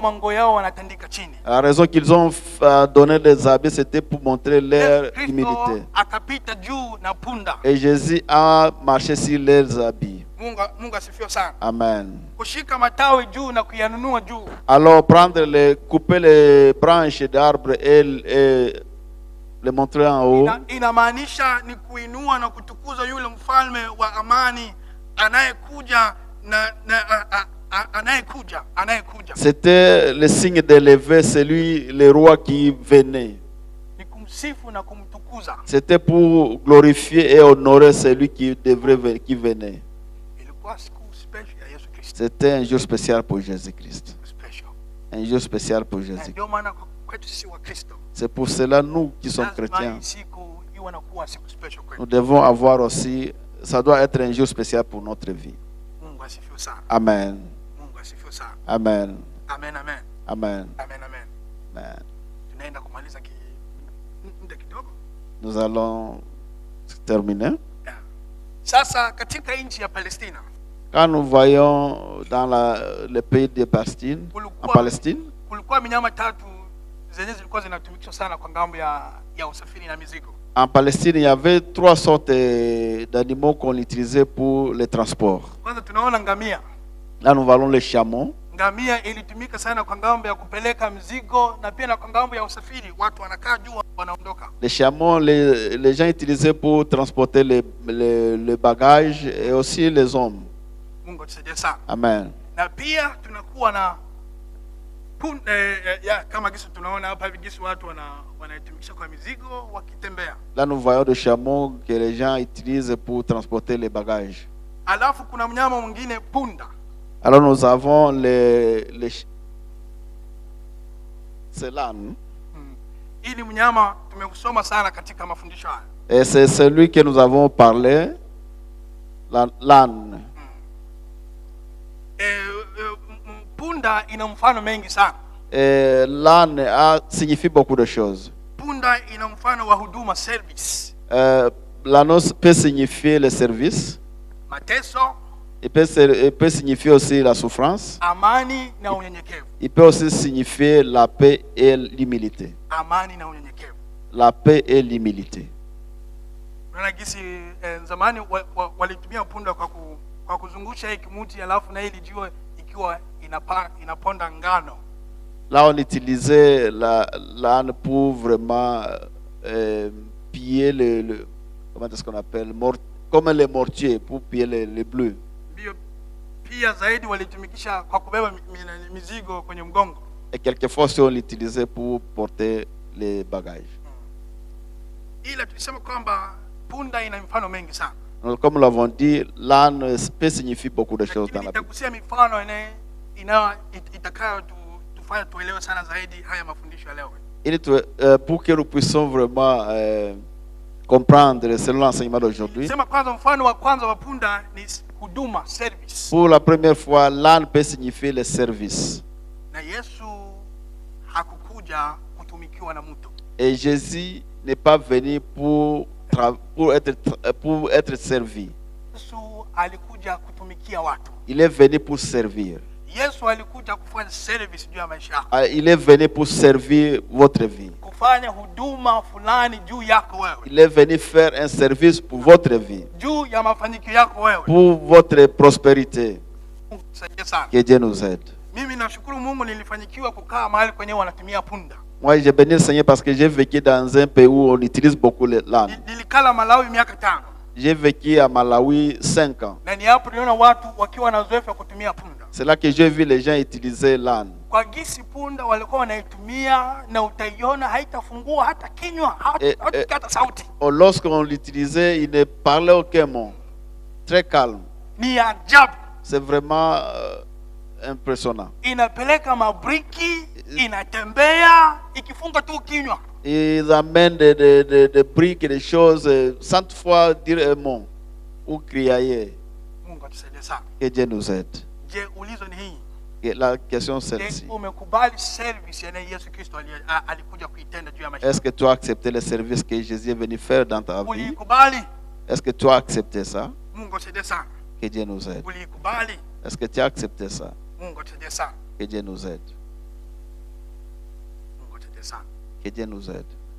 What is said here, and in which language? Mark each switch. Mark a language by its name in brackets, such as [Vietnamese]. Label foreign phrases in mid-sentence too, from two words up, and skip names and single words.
[French] La raison qu'ils ont donné les habits, c'était pour montrer leur humilité. Et Jésus a marché sur leurs habits. Amen. Alors prendre couper les branches d'arbres et le montrer en haut. [Swahili] Inamaanisha ni kuinua na kutukuza yule mfalme wa amani anayekuja anayekuja. [French] C'était le signe d'élever celui, le roi qui venait. [Swahili] Ni kumsifu na kumtukuza. [French] C'était pour glorifier et honorer celui qui venait. [Swahili] Ilikuwa siku special ya Yesu Kristo. [French] C'était un jour spécial pour Jésus-Christ. Special. Un jour spécial pour Jésus. [Swahili] Ndio maana kwetu sisi wa Kristo. [French] C'est pour cela, nous qui sommes chrétiens, [Swahili] Siku iwe na kuwa siku special kwetu. [French] nous devons avoir aussi, ça doit être un jour spécial pour notre vie. [Swahili] Mungu asifiwe sana. Amen. Mungu asifiwe sana. Amen. Amen, amen. Amen. Amen, amen. Amen. Tunaenda kumaliza muda kidogo. [French] Nous allons terminer. [Swahili] Sasa katika nchi ya Palestina, [French] Quand nous voyons dans le pays de Palestine, en Palestine, [Swahili] kulikuwa minyama tatu zenye zilikuwa zinatumikishwa sana kwa ngambo ya usafiri na mizigo. [French] En Palestine, il y avait 3 sortes d'animaux qu'on utilisait pour les transports. [Swahili] Kwanza tunaona ngamia. [French] Là, nous voyons les chameaux. [Swahili] Ngamia ilitumika sana kwa ngambo ya kupeleka mizigo na pia na kwa ngambo ya usafiri. Watu wanakaa juu wanaondoka. [French] Les chameaux, les gens utilisaient pour transporter les bagages et aussi les hommes. [Swahili] Mungu atusaidie sana. Amen. Na pia tunakuwa na kama gisi tunaona hapa hivi gisi watu wanaitumikisha kwa mizigo wakitembea. [French] Là, nous voyons des chameaux que les gens utilisent pour transporter les bagages. [Swahili] Alafu kuna mnyama mwingine punda. [French] Alors nous avons c'est l'âne. [Swahili] Hii ni mnyama tumeusoma sana katika mafundisho haya. [French] Et c'est celui que nous avons parlé, l'âne. [Swahili] Punda ina mfano mengi sana. [French] Et l'âne signifie beaucoup de choses. [Swahili] Punda ina mfano wa huduma, service. [French] L'âne peut signifier le service. [Swahili] Mateso. [French] Il peut signifier aussi la souffrance. [Swahili] Amani na unyenyekevu. [French] Il peut aussi signifier la paix et l'humilité. [Swahili] Amani na unyenyekevu. [French] La paix et l'humilité. [Swahili] Unaona gisi zamani walitumia punda kwa kuzungusha hiki muti alafu na ili jiwe ikiwa inaponda ngano. [French] Là on utilisait l'âne pour vraiment piller comment est-ce qu'on appelle, comme les mortiers pour piller les bleus. [Swahili] Pia zaidi walitumikisha kwa kubeba mizigo kwenye mgongo. [French] Et quelquefois aussi on l'utilisait pour porter les bagages. [Swahili] Ila tulisema kwamba punda ina mifano mengi sana. [French] Comme nous l'avons dit, l'âne peut signifier beaucoup de choses dans la Bible. [Swahili] Nitakusia mifano itakayo tufanye tuelewe sana zaidi haya mafundisho ya leo. [French] Pour que nous puissions vraiment comprendre selon l'enseignement d'aujourd'hui. [Swahili] Sema kwanza mfano wa kwanza wa punda ni huduma, service. [French] Pour la première fois, l'âne peut signifier le service. [Swahili] Na Yesu hakukuja kutumikiwa na mtu. [French] Et Jésus n'est pas venu pour être servi. [Swahili] Yesu alikuja kutumikia watu. [French] Il est venu pour servir. [Swahili] Yesu alikuja kufanya service juu ya maisha yako. [French] Il est venu pour servir votre vie. [Swahili] Kufanya huduma fulani juu yako wewe. [French] Il est venu faire un service pour votre vie. [Swahili] Juu ya mafanikio yako wewe. [French] Pour votre prospérité. Que Dieu nous aide. [Swahili] Mimi nashukuru Mungu nilifanikiwa kukaa mahali kwenye wanatumia punda. [French] Moi, j'ai béni le Seigneur parce que j'ai vécu dans un pays où on utilise beaucoup l'âne. [Swahili] Nilikala Malawi miaka 5. [French] J'ai vécu à Malawi 5 ans. [Swahili] Na ni hapo niliona watu wakiwa na uzoefu wa kutumia punda. [French] C'est là que j'ai vu les gens utiliser l'âne. [Swahili] Kwa gisi punda walikuwa wanaitumia na utaiona haitafungua hata kinywa, hata sauti. [French] Lorsqu'on l'utilisait, il ne parlait aucun mot. Très calme. [Swahili] Ni ajabu. [French] C'est vraiment impressionnant. [Swahili] Inapeleka mabriki, inatembea, ikifunga tu kinywa. [French] Ils amènent des briques et des choses sans toutefois dire un mot ou crier. [Swahili] Mungu atusaidie sana. [French] Que Dieu nous aide. [Swahili] Je ulizo ni hii. [French] La question celle-ci. Est-ce que tu as accepté le service que Jésus est venu faire dans ta vie? Est-ce que tu as accepté ça? Que Dieu nous aide. Est-ce que tu as accepté ça? Que Dieu nous aide. Que Dieu nous aide.